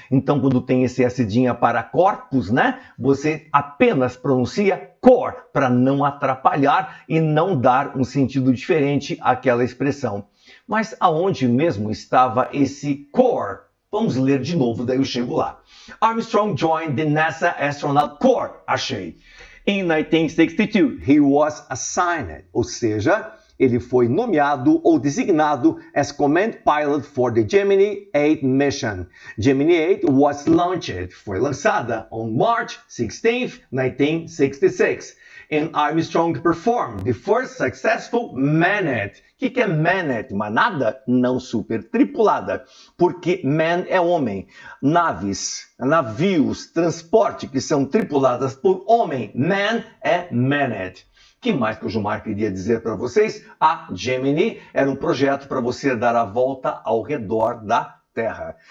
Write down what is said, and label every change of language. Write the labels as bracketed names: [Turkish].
[Portuguese] Então quando tem esse S-dinha para corpus, né? Você apenas pronuncia cor para não atrapalhar e não dar um sentido diferente àquela expressão. Mas aonde mesmo estava esse core? Vamos ler de novo, daí eu chego lá. [English] Armstrong joined the NASA Astronaut Corps. [Portuguese] Achei. [English] In 1962, he was assigned, [Portuguese] ou seja, ele foi nomeado ou designado [English] as command pilot for the Gemini 8 mission. Gemini 8 was launched, [Portuguese] foi lançada [English] on March 16, 1966. And Armstrong performed the first successful maned. [Portuguese] O que é maned? Manada? Não super tripulada, porque man é homem. Naves, navios, transporte que são tripuladas por homem. Man é maned. Que mais que o Gilmar queria dizer para vocês? A Gemini era um projeto para você dar a volta ao redor da Terra.